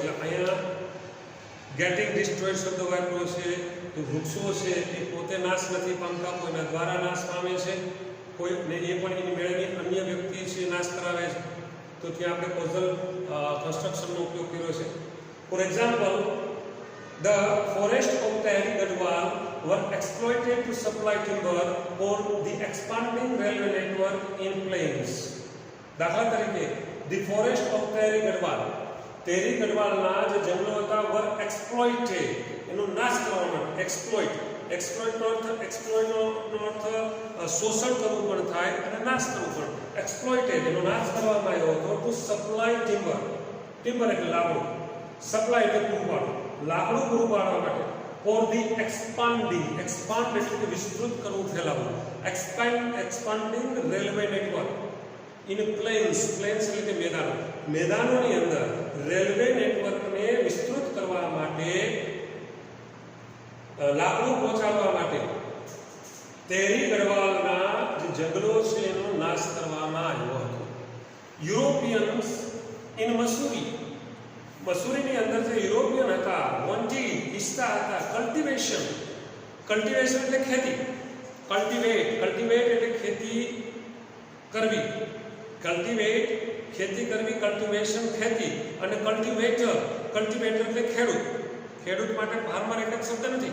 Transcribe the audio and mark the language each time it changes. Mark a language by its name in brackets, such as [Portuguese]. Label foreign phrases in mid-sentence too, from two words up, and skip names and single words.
[Gujarati] એટલે અહીંયા [English] getting destroyed [Gujarati] શબ્દ વાપર્યો છે. તો વૃક્ષો છે એ પોતે નાશ નથી પામતા, કોઈના દ્વારા નાશ પામે છે, કોઈને એ પણ એની મેળવી અન્ય વ્યક્તિ છે નાશ કરાવે છે. તો ત્યાં આપણે [English] causal constructionનો [Gujarati] ઉપયોગ કર્યો છે. [English] for example, the forest of Tehri Gadwal were exploited to supply timber for the expanding railway network in plains. [Gujarati] દાખલા તરીકે, [English] the forest of Tehri Gadwal, [Gujarati] તેરી ગઢવાલના જે જંગલો હતા [English] were exploited, [Gujarati] એનો નાશ કરવા માટે. exploitનો અર્થ શોષણ કરવું પણ થાય અને નાશ કરવું પણ. exploited એનો નાશ કરવામાં આવ્યો હતો [English] to supply timber [Gujarati] એટલે લાકડું, સપ્લાય એટલે પૂરું પાડવું, લાકડું પૂરું પાડવા માટે. [English] for the expand [Gujarati] એટલે કે વિસ્તૃત કરવું, ફેલાવવું. [English] expanding railway network in plains [Gujarati] એટલે કે મેદાનોની અંદર રેલવે નેટવર્કને વિસ્તૃત કરવા માટે, લાકડું પહોંચાડવા માટે તેરી ગઢવાલના જે જંગલો છે એનો નાશ કરવામાં આવ્યો હતો. [English] Europeans in Mussoorieની [Gujarati] અંદર જે યુરોપિયન હતા, વોન્ટેડ ઈચ્છતા હતા કલ્ટિવેશન એટલે ખેતી, કલ્ટિવેટ એટલે ખેતી કરવી, કલ્ટિવેશન ખેતી, અને કલ્ટિવેટર એટલે ખેડૂત માટે ફાર્મર એક જ શબ્દ નથી.